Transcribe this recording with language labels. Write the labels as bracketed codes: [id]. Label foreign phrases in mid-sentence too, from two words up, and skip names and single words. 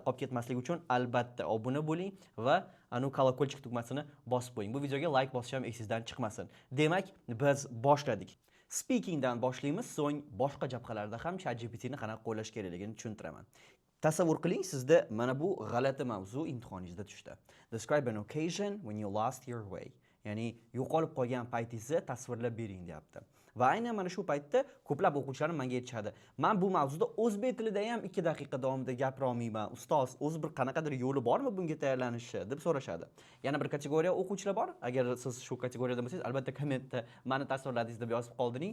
[uz] Qolib ketmasligi uchun albatta obuna bo'ling va kolokolchik tugmasini bosib qo'ying. Bu videoga like bosish ham esingizdan chiqmasin. Demak, biz boshladik. Speaking dan boshlaymiz, so'ng boshqa jabhalarda ham ChatGPT ni qanaqa qo'llash kerakligini tushuntiraman. Tasavvur qiling, sizda mana bu g'alati mavzu imtihoningizda tushdi. [en] Describe an occasion when you lost your way. [uz] Ya'ni yo'qolib qolgan paytingizni tasvirlab bering deyapti. Va aynan mana shu paytda ko'plab o'quvchilar menga aytishadi. Men bu mavzuda o'zbek tilida ham 2 daqiqa davomida gapira olmayman. Ustoz, o'zi bir qanaqadir yo'li bormi bunga tayyorlanishni deb so'rashadi. Yana bir kategoriya o'quvchilar bor. Agar siz shu kategoriyada bo'lsangiz, albatta kommentda meni tasvirladingiz deb yozib qoldiring.